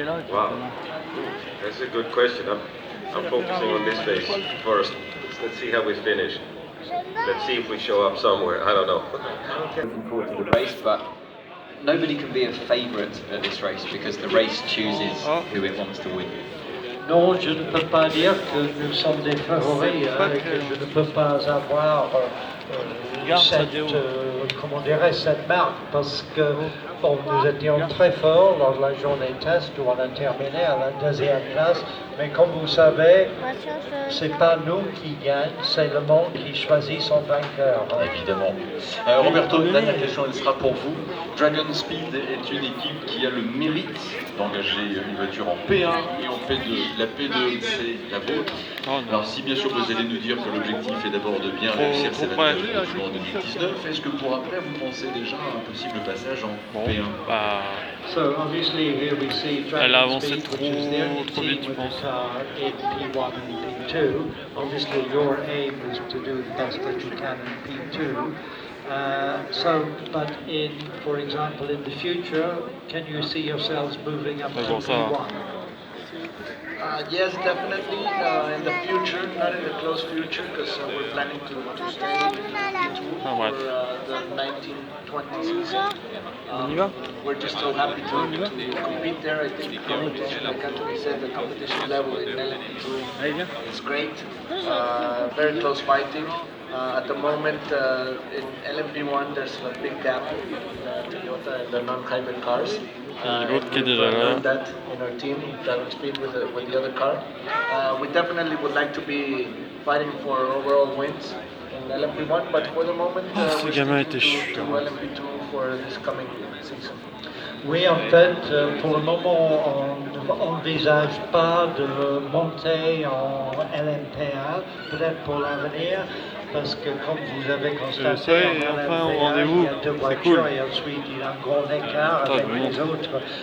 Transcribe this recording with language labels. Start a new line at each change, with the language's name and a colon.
English: Wow, that's a good question. I'm focusing on this race first. Let's see how we finish. Let's see if we show up somewhere. I don't know. Looking forward to the race, but nobody can be a favourite at this race because the race chooses who it wants to win.
French: Non, je ne peux pas dire que nous sommes des favoris et que je ne peux pas avoir cette marque parce que bon, nous étions très forts lors de la journée test où on a terminé à la deuxième place, mais comme vous savez, c'est pas nous qui gagnons, c'est le monde qui choisit son vainqueur. Évidemment. Roberto, dernière question, elle sera pour vous. Dragon Speed est une équipe qui a le mérite d'engager une voiture en P1 et en P2. La P2, c'est la vôtre. Alors si bien sûr vous allez nous dire que l'objectif est d'abord de bien réussir ces 24 heures en 2019, est-ce que pour après vous pensez déjà à un possible passage en P1?
English: So obviously here we see
French: Elle a avancé trop vite, je pense.
English: In P1 and P2. Obviously your aim is to do the best that you can in P2. But for example, in the future, can you see yourselves moving up to P1? Yes, definitely. In the future, not in the close future, because we're planning to stay in P2 for the 1920 season. We're just so happy to compete there. I think the competition, like Anthony said, the competition level in LMP2 is great. Very close fighting. At the moment, in LMP1, there's a big gap between Toyota and the non-hybrid cars. We've learned that in our team, Dragon Speed with the other car. We definitely would like to be fighting for overall wins in LMP1, but for the moment, we're sticking to LMP2 for this coming season.
French: Oui, en fait, pour le moment, on n'envisage pas de monter en LMP1, peut-être pour l'avenir, parce que comme vous avez constaté, en LMP1, il y a deux voitures et ensuite il y a un grand écart avec les autres.